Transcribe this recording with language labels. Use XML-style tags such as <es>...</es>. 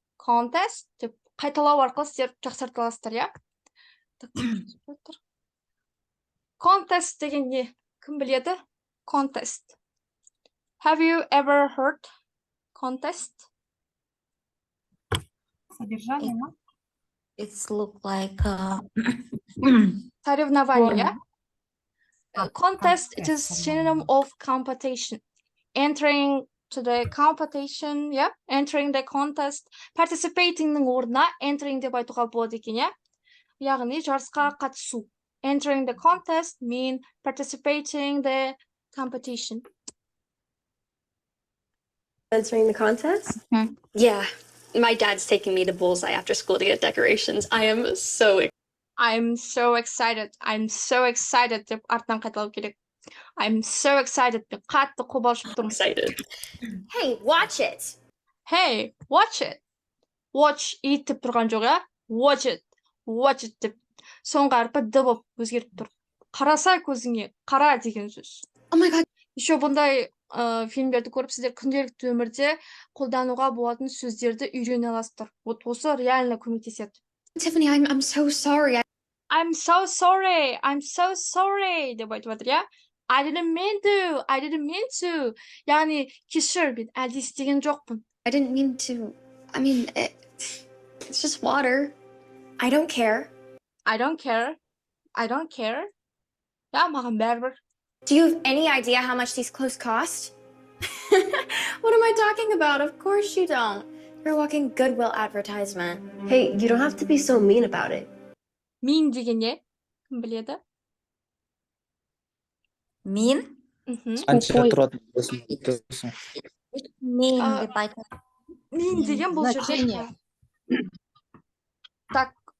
<kk>Contest деп қайталау арқылы сіздер жақсарта аласыздар, иә? Contest деген не? Кім біледі? Contest.</kk> <en>Have you ever heard contest?</en> <ru>Содержание, ма?</ru> <en>It's look like</en> <ru>Соревнование,</ru> <en>yeah? Contest, it is synonym of competition. Entering to the competition, yeah? Entering the contest.</en> <kk>Participatingнің орнына entering деп айтуға болады екен, yeah? Яғни жарысқа қатысу.</kk> <en>Entering the contest mean participating the competition. Entering the contest? Yeah, my dad's taking me to Bullseye after school to get decorations. I'm so excited. I'm so excited</en> <kk>деп артынан қайталау керек.</kk> <en>I'm so excited.</en> <kk>Мен қатты қобалжып тұрмын.</kk> <en>excited. Hey, watch it. Hey, watch it. Watch it</en> <kk>деп тұрған жоқ, иә?</kk> <en>Watch it. Watch it</en> <kk>деп. Соңғы әрпі д болып өзгеріп тұр. Қараса көзіңе, қара деген сөз.</kk> <en>Oh my god.</en> <ru>Еще</ru> <kk>бұндай фильмдерді көріп, сіздер күнделікті өмірде қолдануға болатын сөздерді үйрене аласыздар.</kk> <ru>Вот</ru> <kk>осы</kk> <ru>реально</ru> <kk>көмектеседі.</kk> <en>Tiffany, I'm so sorry. I'm so sorry. I'm so sorry</en> <kk>деп айтып жатыр, иә?</kk> <en>I didn't mean to.</en> <kk>Яғни кешір, мен әлде істеген жоқпын.</kk> <en>I didn't mean to. I mean, it's just water. I don't care. I don't care.</en> <kk>Ja, маған бәрібір.</kk> <en>Do you have any idea how much these clothes cost? What am I talking about? Of course you don't. You're a walking Goodwill advertisement. Hey, you don't have to be so mean about it.</en> <kk>Mean деген не? Кім біледі?</kk> <en>Mean?</en> <kk>Қанша тұратын болсын. Mean деп айтады. Mean деген бұл жерде.</kk> <ru>Так.</ru>